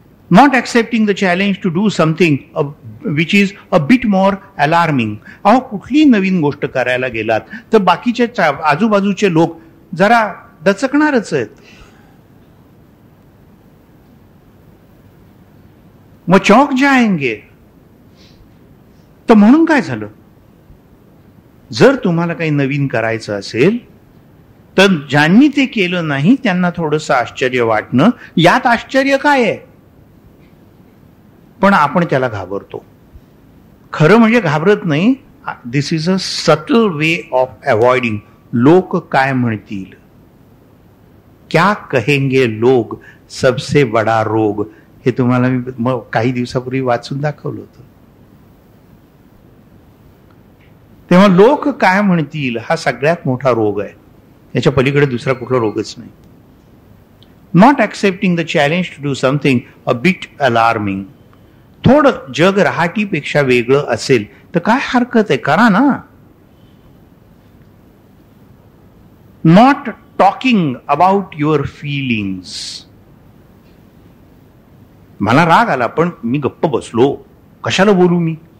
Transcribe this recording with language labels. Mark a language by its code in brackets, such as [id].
[en] Not accepting the challenge to do something which is a bit more alarming. [mr] अहो, कुठली नवीन गोष्ट करायला गेलात तर बाकीचे आजूबाजूचे लोक जरा दचकणारच आहेत. मग [hi] चौक जाएंगे. [mr] तर म्हणून काय झालं, जर तुम्हाला काही नवीन करायचं असेल तर ज्यांनी ते केलं नाही त्यांना थोडंसं आश्चर्य वाटणं, यात आश्चर्य काय आहे. पण आपण त्याला घाबरतो. खरं म्हणजे घाबरत नाही. [en] This is a subtle way of avoiding. [mr] लोक काय म्हणतील, [hi] क्या कहेंगे लोग सबसे बडा रोग, [mr] हे तुम्हाला मी काही दिवसापूर्वी वाचून दाखवलं होतं. तेव्हा लोक काय म्हणतील हा सगळ्यात मोठा रोग आहे. याच्या पलीकडे दुसरा कुठला रोगच नाही. [en] Not accepting the challenge to do something a bit alarming. [mr] थोडं जग रहाटीपेक्षा वेगळं असेल तर काय हरकत आहे, करा ना. [en] Not talking about your feelings. [mr] मला राग आला पण मी गप्प बसलो, कशाला बोलू मी.